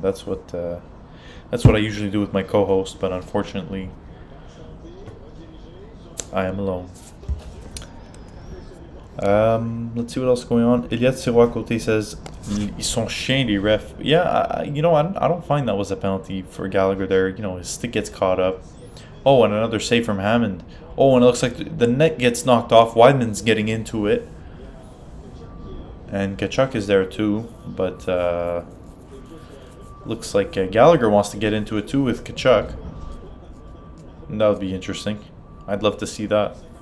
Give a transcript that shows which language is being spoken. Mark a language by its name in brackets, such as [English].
[English] That's what I usually do with my co-host, but unfortunately, I am alone. Let's see what else is going on. [French] Eliade Sirois Côté says, ils sont chiens les refs. [English] Yeah, you know, I don't find that was a penalty for Gallagher there. You know, his stick gets caught up. Oh, and another save from Hammond. Oh, and it looks like the net gets knocked off. Weidman's getting into it. And Tkachuk is there too. But looks like Gallagher wants to get into it too with Tkachuk. And that would be interesting. I'd love to see that.